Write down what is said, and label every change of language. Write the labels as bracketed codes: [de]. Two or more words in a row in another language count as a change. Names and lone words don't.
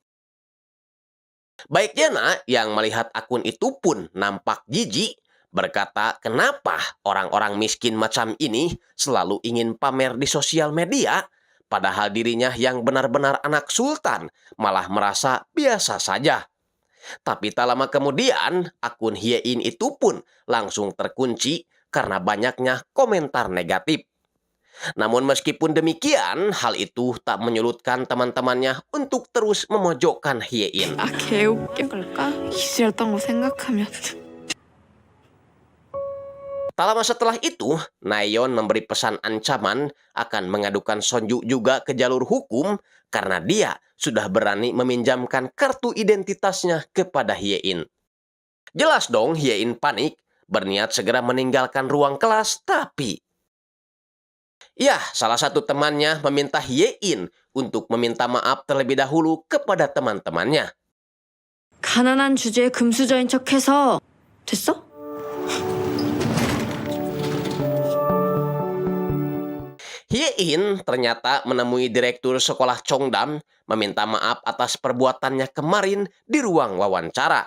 [id] Baek Jena yang melihat akun itu pun nampak jijik, berkata kenapa orang-orang miskin macam ini selalu ingin pamer di sosial media, padahal dirinya yang benar-benar anak sultan malah merasa biasa saja. Tapi tak lama kemudian, akun Hye-in itu pun langsung terkunci karena banyaknya komentar negatif. Namun meskipun demikian, hal itu tak menyurutkan teman-temannya untuk terus memojokkan Hye-in. [ko] 아 개웃겨 그럴까? 이랬던 거 생각하면 [id] Tak lama setelah itu, Nayeon memberi pesan ancaman akan mengadukan Sonju juga ke jalur hukum karena dia sudah berani meminjamkan kartu identitasnya kepada Hye-in. Jelas dong Hye-in panik, berniat segera meninggalkan ruang kelas, tapi... Ya, salah satu temannya meminta Hye-in untuk meminta maaf terlebih dahulu kepada teman-temannya. [ko] 가난한 주제에 금수저인 척해서 됐어? [id] Hye-in ternyata menemui direktur sekolah Cheongdam meminta maaf atas perbuatannya kemarin di ruang wawancara.